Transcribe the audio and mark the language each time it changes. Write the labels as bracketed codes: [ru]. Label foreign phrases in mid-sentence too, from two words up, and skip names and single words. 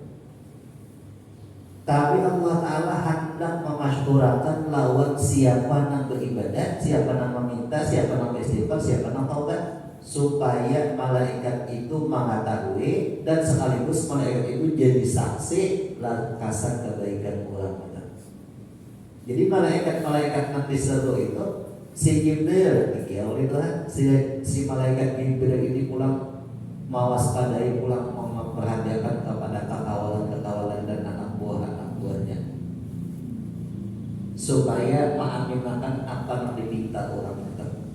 [id] Tapi Allah Ta'ala hendak memasyhurkan lawan siapa yang beribadat, siapa yang meminta, siapa yang beristighfar, siapa yang taubat, supaya malaikat itu mengetahui dan sekaligus malaikat itu jadi saksi langkasan kebaikan orang. Jadi malaikat nanti seru itu si Jibril, si malaikat Jibril ini pulang mewaspadai pulang memperhatikan kepada kekawalan dan anak buahnya supaya mengaminakan apa yang diminta orang itu.